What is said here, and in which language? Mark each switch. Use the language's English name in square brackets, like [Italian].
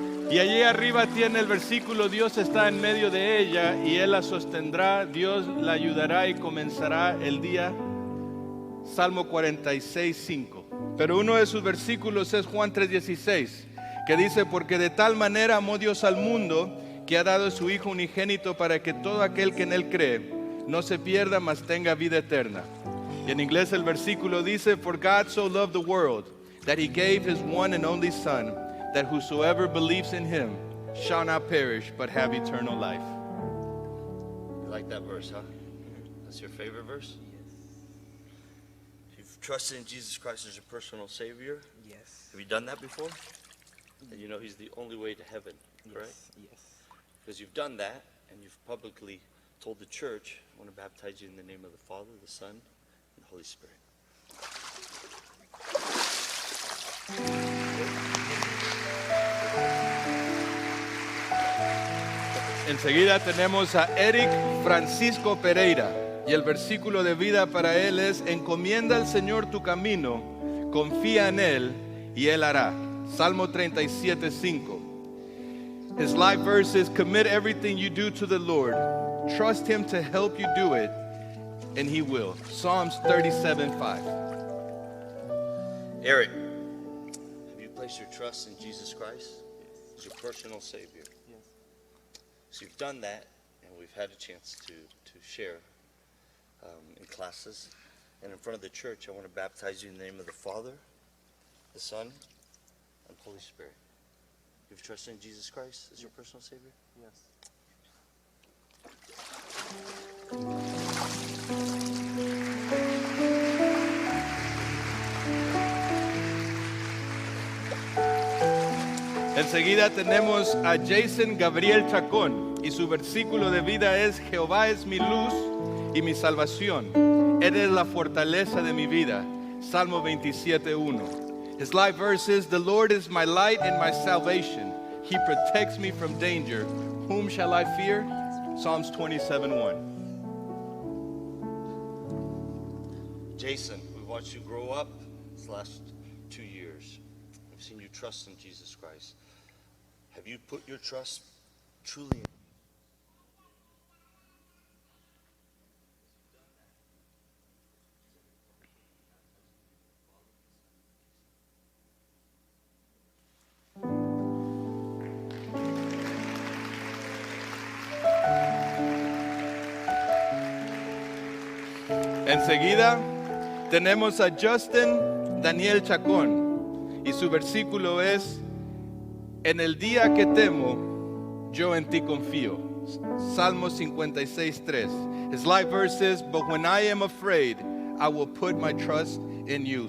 [Spanish] Y allí arriba tiene el versículo: Dios está en medio de ella y Él la sostendrá, Dios la ayudará y comenzará el día. Salmo 46:5. Pero uno de sus versículos es Juan 3:16, que dice: porque de tal manera amó Dios al mundo, que ha dado a su Hijo unigénito, para que todo aquel que en Él cree no se pierda, mas tenga vida eterna. Y en inglés el versículo dice: [English] for God so loved the world, that He gave His one and only Son, that whosoever believes in Him shall not perish, but have eternal life. You like that verse, huh? That's your favorite verse? If you've trusted in Jesus Christ as your personal Savior, Yes. have you done that before? And you know He's the only way to heaven, correct? Yes. Because you've done that, and you've publicly told the church: I want to baptize you in the name of the Father, the Son, and the Holy Spirit. [Spanish] Enseguida tenemos a Eric Francisco Pereira, y el versículo de vida para él es: encomienda al Señor tu camino, confía en Él y Él hará. Salmo 37:5. [English] His life verse is: commit everything you do to the Lord, trust Him to help you do it, and He will. Psalms 37:5. Eric, have you placed your trust in Jesus Christ as your personal Savior? Yes. So you've done that, and we've had a chance to share in classes. And in front of the church, I want to baptize you in the name of the Father, the Son, and the Holy Spirit. You've trusted in Jesus Christ as your personal Savior? Yes. [Spanish] Enseguida tenemos a Jason Gabriel Chacón, y su versículo de vida es: Jehová es mi luz y mi salvación, Él es la fortaleza de mi vida. Salmo 27:1. [English] His life verse is: the Lord is my light and my salvation, He protects me from danger. Whom shall I fear? Psalms 27:1. Jason, we've watched you grow up these last 2 years. We've seen you trust in Jesus Christ. Have you put your trust truly in [Spanish] Enseguida tenemos a Justin Daniel Chacón y su versículo es: en el día que temo, yo en ti confío. Salmo 56:3. [English] His life verse is, but when I am afraid, I will put my trust in you.